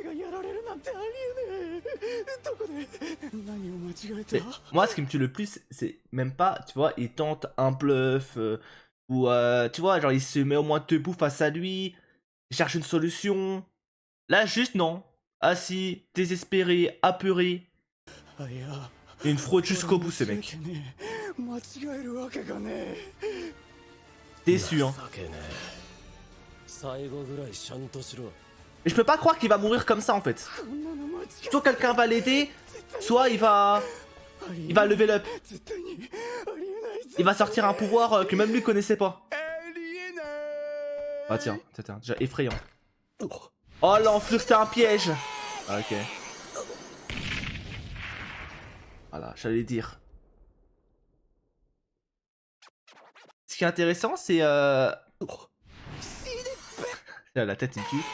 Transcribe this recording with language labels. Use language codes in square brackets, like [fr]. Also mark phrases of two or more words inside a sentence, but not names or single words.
[fr] Mais moi, ce qui me tue le plus, c'est même pas, tu vois, il tente un bluff, ou tu vois, genre il se met au moins debout face à lui, il cherche une solution. Là, juste non. assis, désespéré, apeuré. [ja] あいや [fr] Et une fraude jusqu'au bout, ce mec. [ja] 間違えるわけがねえ [fr] Déçu, hein. [ja] 情けねえ最後ぐらいちゃんとしろ [fr] Mais je peux pas croire qu'il va mourir comme ça, en fait. [ja] こんなの間違 [fr] Soit quelqu'un va l'aider, soit il va [en] level up. [ja] 絶対にありえない [fr] Il va sortir un pouvoir que même lui connaissait pas. [ja] ありえない [fr] Ah tiens, c'était déjà effrayant. Oh l'enflure, c'était un piège. Ah, ok. Voilà, j'allais dire. Ce qui est intéressant, c'est la tête, il tue.